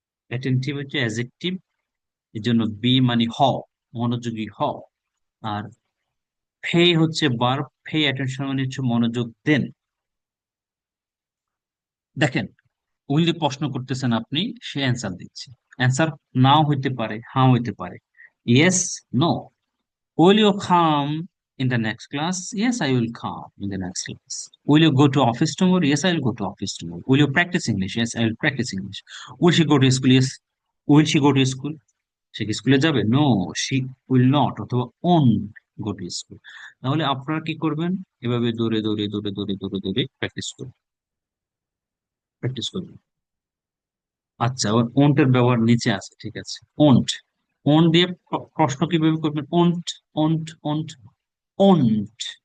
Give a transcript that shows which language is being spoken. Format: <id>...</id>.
<bn>Attentive হচ্ছে adjective, এর জন্য বি মানে হও, মনোযোগী হও। আর পে হচ্ছে ভার্ব, পে অ্যাটেনশন মানে হচ্ছে মনোযোগ দেন। দেখেন, উইল দিয়ে প্রশ্ন করতেছেন আপনি, সে অ্যান্সার দিচ্ছে। অ্যান্সার নাও হইতে পারে, হ্যাঁ হইতে পারে। Yes, no.</bn> <en>Will you come in the next class? Yes, I will come in the next class. Will you go to office tomorrow? Yes, I will go to office tomorrow. Will you practice English? Yes, I will practice English. Will she go to school? Yes. Will she go to school?</en> <bn>সে কি স্কুলে যাবে?</bn> <en>no, she will not,</en> <bn>অথবা</bn> <en>won't go to school।</en> <bn>তাহলে আপনারা কি করবেন? এভাবে দৌড়ে দৌড়ে দৌড়ে দৌড়ে দৌড়ে দৌড়ে প্র্যাকটিস করবেন, প্র্যাকটিস করবেন। আচ্ছা, ওর ওন্ট এর ব্যবহার নিচে আছে, ঠিক আছে। ওন্ট, ওন্ট দিয়ে প্রশ্ন কিভাবে করবেন? Won't, won't, won't, won't.</bn>